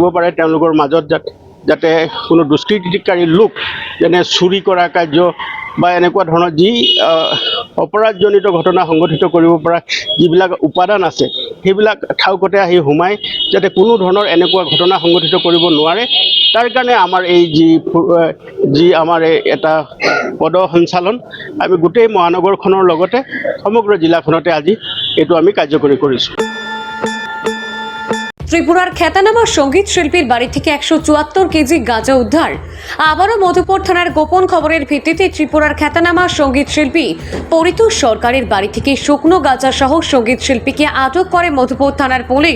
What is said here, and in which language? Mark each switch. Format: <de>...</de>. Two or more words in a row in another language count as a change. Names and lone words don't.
<as>পাৰে, তেওঁলোকৰ মাজত যাতে কোনো দুষ্কৃতিকাৰী লোক যেনে চুৰি কৰা কাৰ্য বা এনেকুৱা ধৰণৰ যি অপৰাধজনিত ঘটনা সংঘটিত কৰিব পৰা যিবিলাক উপাদান আছে, সেইবিলাক ঠাউকতে আহি সোমাই যাতে কোনো ধৰণৰ এনেকুৱা ঘটনা সংঘটিত কৰিব নোৱাৰে, তাৰ কাৰণে আমাৰ এই যি আমাৰ এটা পদ সঞ্চালন আমি গোটেই মহানগৰখনৰ লগতে সমগ্ৰ জিলাখনতে আজি এইটো আমি কাৰ্যকৰী কৰিছোঁ।</as> <bn>ত্রিপুরার খ্যাতনামা সঙ্গীত শিল্পীর বাড়ি থেকে 174 কেজি গাঁজা উদ্ধার। আবারও মধুপুর থানার গোপন খবরের ভিত্তিতে ত্রিপুরার খ্যাতনামা সঙ্গীত শিল্পী পরিতোষ সরকারের বাড়ি থেকে শুকনো গাঁজা সহ সঙ্গীত শিল্পীকে আটক করে মধুপুর থানার পুলিশ।</bn>